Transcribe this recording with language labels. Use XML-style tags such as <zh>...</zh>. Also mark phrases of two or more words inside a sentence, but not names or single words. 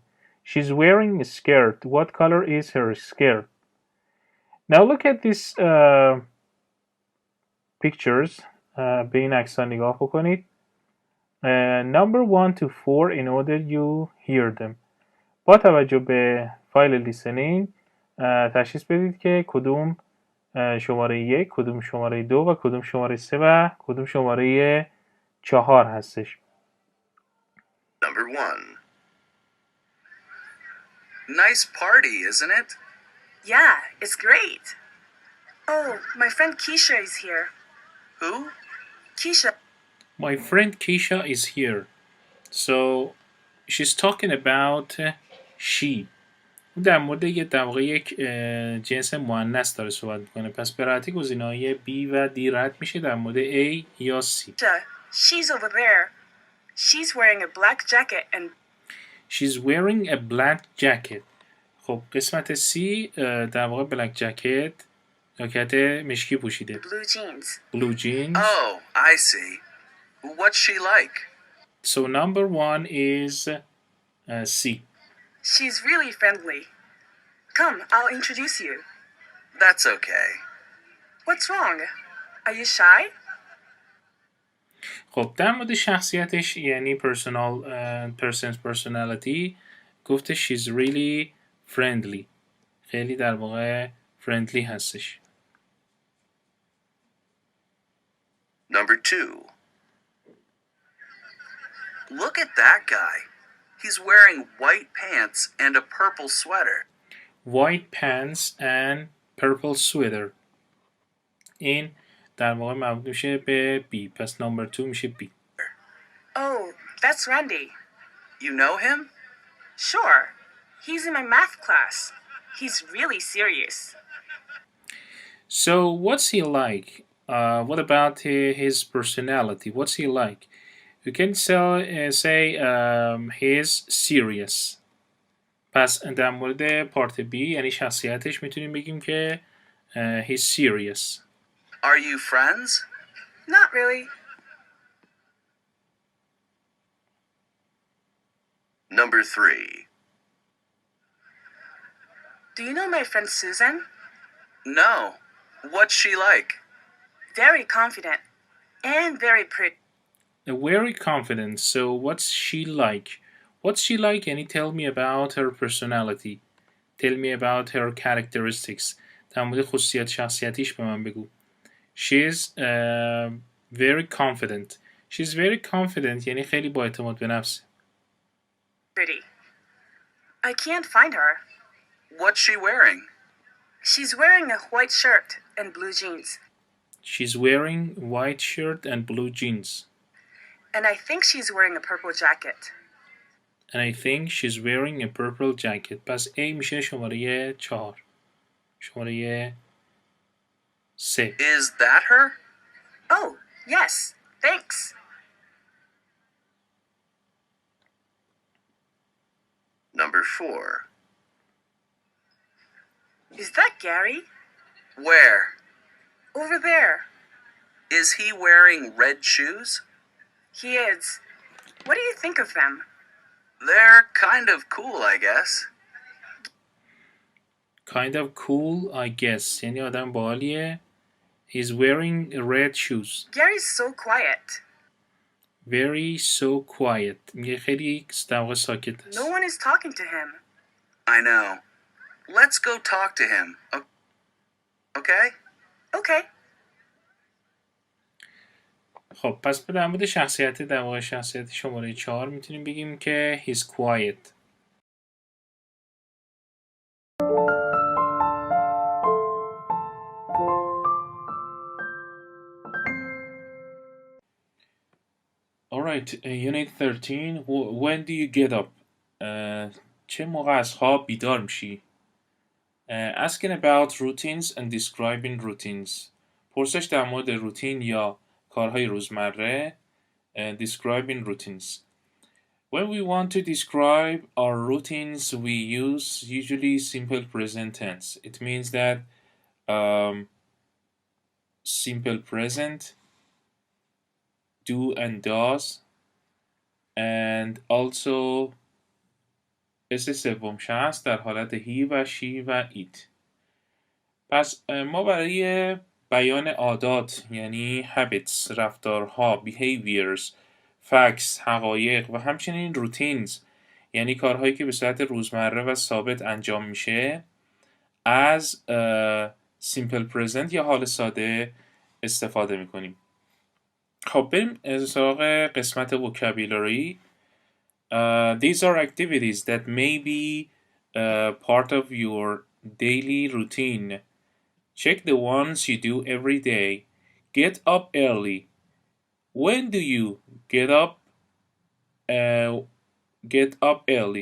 <en>She's wearing a skirt. What color is her skirt? Now look at these pictures.</en> <fa>به این عکس‌ها نگاه بکنید.</fa> <en>Number 1 to 4 in order you hear them.</en> <fa>با توجه به فایل لیسنینگ تشخیص بدید که کدوم شماره 1، کدوم شماره 2 و کدوم شماره 3 و کدوم شماره 4 هستش.</fa> <en>Number 1. Nice party, isn't it? Yeah, it's great. Oh, my friend Keisha is here. Who? Keisha. My friend Keisha is here. So she's talking about she.</en> <fa>در مورد در واقع یک جنس مؤنث داره صحبت میکنه. پس به راحتی گزینه‌های B و D رد میشه در مورد A یا C.</fa> <en>She's over there. She's wearing a black jacket and She's wearing a black jacket.</en> <fa>خب قسمت C در واقع</fa> <en>black jacket</en> <fa>جاکت مشکی پوشیده.</fa> <en>blue jeans. Blue jeans. Oh, I see. What's she like? So number 1 is C. She's really friendly. Come, I'll introduce you. That's okay. What's wrong? Are you shy?</en> <fa>خب در مورد شخصیتش یعنی</fa> <en>person's personality</en> <fa>گفته</fa> <en>she's really friendly.</en> <fa>خیلی در واقع friendly هستش.</fa> <en>Number 2. Look at that guy. He's wearing white pants and a purple sweater. White pants and purple sweater.</en> <fa>این در واقع مربوط میشه به B. پس</fa> <en>number 2</en> <fa>میشه B.</fa> <en>Oh, that's Randy. You know him? Sure. He's in my math class. He's really serious. So what's he like? What about his personality? What's he like? You can say he's serious. پس در مورد پارت B یعنی شخصیتش میتونیم بگیم که he's serious. Are you friends? Not really. Number 3. Do you know my friend Susan? No. What's she like? Very confident and very pretty. Very confident. So what's she like? What's she like? یعنی tell me about her personality. Tell me about her characteristics.</en> <fa>در مورد خصوصیات شخصیتیش به من بگو.</fa> <en>She's very confident. She's very confident</en> <fa>یعنی خیلی با اعتماد به نفسه.</fa> <en>Pretty. I can't find her. What's she wearing? She's wearing a white shirt and blue jeans. She's wearing white shirt and blue jeans. And I think she's wearing a purple jacket. And I think she's wearing a purple jacket.</en> <fa>پس A میشه شماره 4. شماره 3.</fa> <en>Is that her? Oh, yes. Thanks. Number 4. Is that Gary? Where? Over there. Is he wearing red shoes? He is. What do you think of them? They're kind of cool, I guess. Kind of cool, I guess.</en> <fa>یعنی آدم باحالیه.</fa> <en>He's wearing red shoes. Gary's so quiet. Very so quiet.</en> <fa>میگه خیلی در واقع ساکت است.</fa> <en>No one is talking to him. I know. Let's go talk to him. Okay? Okay.</en> <fa>خب پس در مورد شخصیت در واقع شخصیت شماره 4 میتونیم بگیم که</fa> <en>he's quiet. Alright, unit 13. When do you get up?</en> <fa>چه موقع از خواب بیدار میشی؟</fa> <en>Asking about routines and describing routines.</en> <fa>پرسش در مورد روتین یا کارهای روزمره.</fa> <en>Describing routines. When we want to describe our routines, we use usually simple present tense. It means that simple present, do and does, and also</en> <fa>اس سوم شخص در حالت هی و شی و ایت. پس ما برای بیان عادات یعنی habits، رفتارها،</fa> <en>behaviors، facts،</en> <fa>حقایق و همچنین routines یعنی کارهایی که به صورت روزمره و ثابت انجام میشه از</fa> <en>simple present</en> <fa>یا حال ساده استفاده میکنیم. خب بریم سراغ قسمت vocabulary.</fa> <en>These are activities that may be part of your daily routine. Check the ones you do every day. Get up early. When do you get up? Get up early.</en>